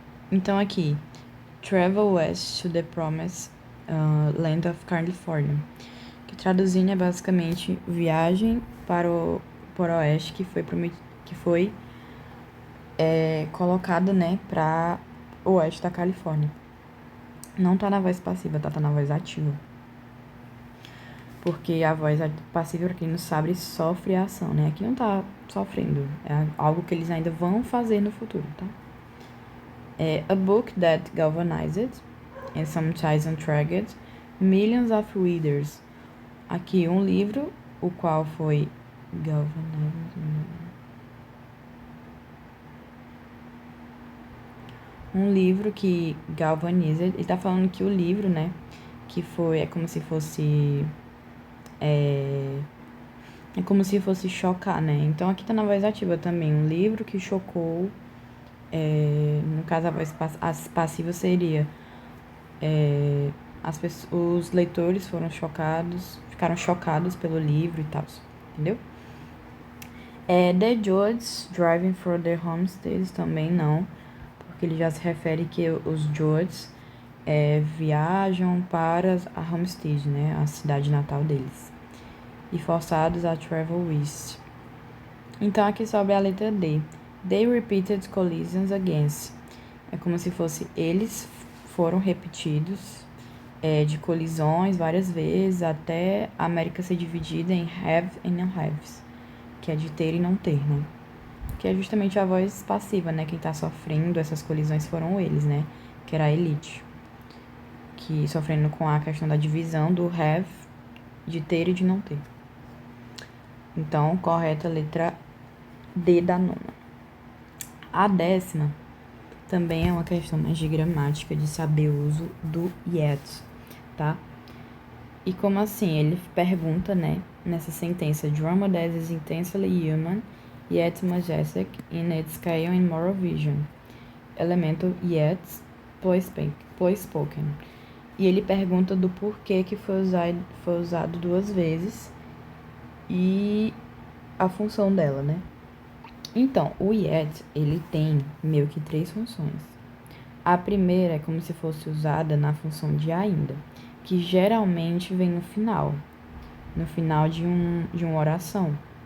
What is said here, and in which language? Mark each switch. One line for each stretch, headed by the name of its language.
Portuguese: Então, aqui,
English: travel west to the promised land of California,
Portuguese: que traduzindo é basicamente viagem para o oeste que foi colocada, né, para o oeste da Califórnia. Não tá na voz passiva, tá na voz ativa. Porque a voz passiva, pra quem não sabe, sofre a ação, né? Aqui não tá sofrendo. É algo que eles ainda vão fazer no futuro, tá?
English: A book that galvanized and sometimes attracted millions of readers.
Portuguese: Aqui um livro, o qual foi galvanized. Um livro que galvaniza. Ele tá falando que o livro, né? Que foi. É como se fosse. É como se fosse chocar, né? Então aqui tá na voz ativa também. Um livro que chocou. No caso, a voz passiva seria. Os leitores foram chocados. Ficaram chocados pelo livro e tal. Entendeu?
English: The Georges Driving for their Homesteads
Portuguese: também não. Porque ele já se refere que os Georges viajam para a Homestead, né? A cidade natal deles. E forçados a
English: travel east.
Portuguese: Então aqui sobre a letra D.
English: They repeated collisions against.
Portuguese: É como se fosse eles foram repetidos de colisões várias vezes até a América ser dividida em have e non-haves, que é de ter e não ter, né? Que é justamente a voz passiva, né? Quem tá sofrendo essas colisões foram eles, né? Que era a elite. Que sofrendo com a questão da divisão do have, de ter e de não ter. Então, correta letra D da nona. A 10ª também é uma questão mais de gramática, de saber o uso do yet, tá? E como assim? Ele pergunta, né, nessa sentença,
English: Drama that is intensely human, yet majestic in its scale and moral vision.
Portuguese: Elemento
English: yet, plus spoken.
Portuguese: E ele pergunta do porquê que foi usado 2 vezes e a função dela, né? Então, o yet, ele tem meio que 3 funções. A primeira é como se fosse usada na função de ainda, que geralmente vem no final de uma oração.